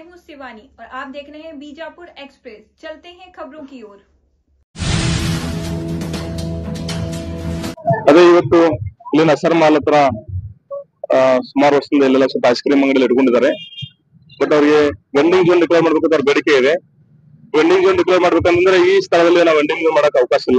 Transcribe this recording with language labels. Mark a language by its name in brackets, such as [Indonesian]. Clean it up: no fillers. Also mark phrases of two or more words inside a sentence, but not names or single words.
[Hindi] शिवानी और आप देख रहे हैं बीजापुर एक्सप्रेस। चलते हैं खबरों की ओर। [Kannada] ಅದೇ ಇವತ್ತು ಇಲ್ಲಿನ ಸರ್ ಮಾಲ್ ಹತ್ರ ಸುಮಾರು ವರ್ಷದಿಂದ ಇಲ್ಲೆಲ್ಲ ಸ್ವಲ್ಪ [English] ice cream [Kannada] ಅಂಗಡಿ ಇಟ್ಕೊಂಡಿದ್ದಾರೆ. ಬಟ್ ಅವ್ರಿಗೆ [English] vending zone declare [Kannada] ಮಾಡ್ಬೇಕಂತ ಅವ್ರ ಬೇಡಿಕೆ ಇದೆ. [English] vending zone declare [Kannada] ಮಾಡ್ಬೇಕಂದ್ರೆ ಈ ಸ್ಥಳದಲ್ಲಿ ನಾವು [English] vending zone [Kannada] ಮಾಡಕ್ ಅವಕಾಶ ಇಲ್ಲ.